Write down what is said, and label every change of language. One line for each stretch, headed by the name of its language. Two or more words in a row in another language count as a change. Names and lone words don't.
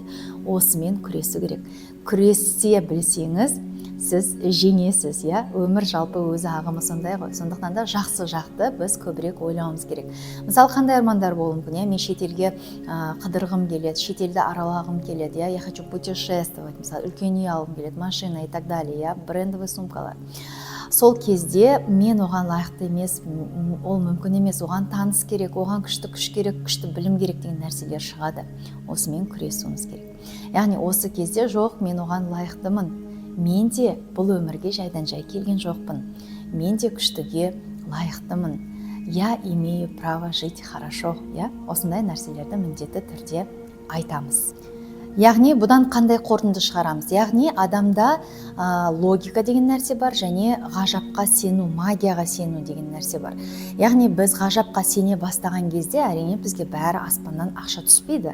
Kazakh: Осымен күресу керек. Күресе білсеңіз, сіз жеңесіз, иә? Өмір жалпы өзі ағымы сондай ғой. Сондықтан да жақсы жақты біз көбірек ойлауымыз керек. Мысалы, қандай армандар болуы мүмкін, иә? Мен шетелге қыдырғым келеді, шетелді аралағым келеді, иә?
Russian: Я хочу путешествовать,
Kazakh: мысалы, үлкен үй алғым келеді, машина
Russian: и так далее,
Kazakh: иә? Брендовый сумкалар. Сол кезде мен оған лайықты емес, ол мүмкін емес, оған таныс керек, оған күшті күш керек, күшті білім керек деген нәрселер шығады. Осымен күресуіміз керек. Яғни осы кезде жоқ, мен оған лайықтымын. Мен де бұл өмірге жайдан жай келген жоқпын. Мен де күштіге лайықтымын.
Russian: Я имею право жить хорошо.
Kazakh: Осындай нәрселерді міндетті түрде айтамыз. Яғни бұдан қандай қорытынды шығарамыз? Яғни адамда логика деген нәрсе бар, және ғажапқа сену, магияға сену деген нәрсе бар. Яғни біз ғажапқа сене бастаған кезде әрине бізге бәрі аспаннан ақша түспейді.